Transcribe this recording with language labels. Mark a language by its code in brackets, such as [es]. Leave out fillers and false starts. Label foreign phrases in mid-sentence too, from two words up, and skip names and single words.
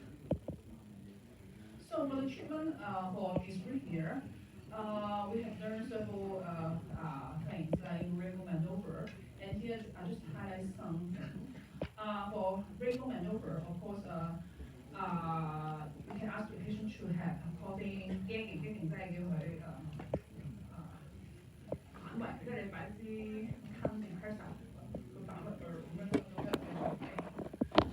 [en] So for the treatment for dysrhythmia, we have learned several things like Rego maneuver, and here I just highlight some. For Rego maneuver, of course, you can ask the patient to have coughing, gagging [yue] 即係叫佢反胃，即係你擺支 [en] calm depressor [yue] 佢反胃佢咁樣都得嘅。